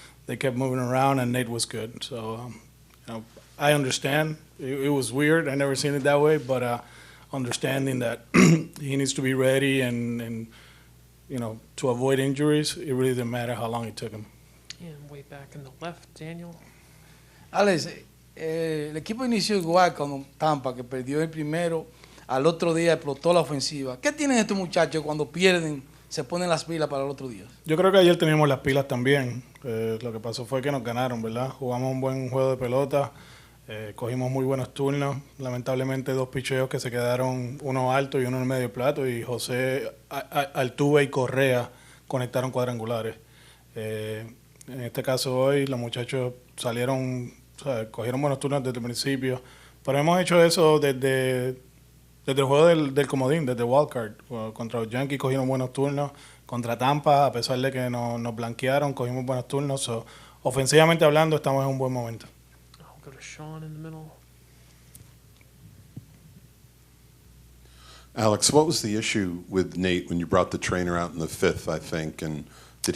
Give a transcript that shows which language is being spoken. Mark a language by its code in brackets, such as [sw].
[en] They kept moving around, and Nate was good. So, I understand. It was weird. I never seen it that way, but understanding that he needs to be ready and to avoid injuries, it really didn't matter how long it took him. And way back in the left, Daniel. [es] Alex, el equipo inició igual con Tampa, que perdió el primero, al otro día explotó la ofensiva. ¿Qué tienen estos muchachos cuando pierden, se ponen las pilas para el otro día? Yo creo que ayer teníamos las pilas también. Lo que pasó fue que nos ganaron, ¿verdad? Jugamos un buen juego de pelota, cogimos muy buenos turnos. Lamentablemente 2 picheos que se quedaron, uno alto y uno en medio plato, y José, Altuve y Correa conectaron cuadrangulares. En este caso hoy los muchachos salieron, cogieron buenos turnos desde el principio, pero hemos hecho eso desde el juego del comodín, desde Wildcard. Contra los Yankees cogieron buenos turnos, contra Tampa, a pesar de que nos blanquearon, cogimos buenos turnos. So, ofensivamente hablando, estamos en un buen momento. [en] I'll go to Sean in the middle. Alex, what was the issue with Nate when you brought the trainer out in the 5th, I think, and did